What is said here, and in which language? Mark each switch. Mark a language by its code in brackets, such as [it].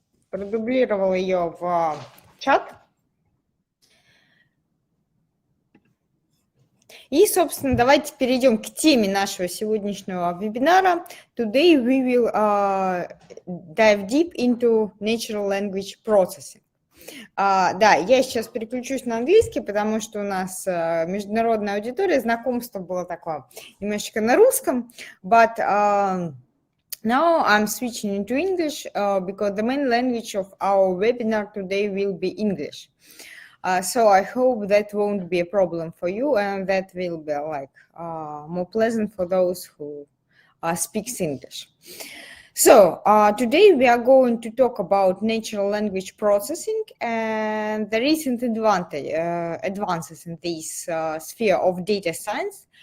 [ru] Продублировала ее в чат. И, собственно, давайте перейдем к теме нашего сегодняшнего вебинара. [en] Today we will dive deep into natural language processing. [ru] Да, я сейчас переключусь на английский, потому что у нас международная аудитория, знакомство было такое немножечко на русском, [en] but now I'm switching into English because the main language of our webinar today will be English. So I hope that won't be a problem for you, and that will be like more pleasant for those who speaks English. So today we are going to talk about natural language processing and the recent advances in this sphere of data science.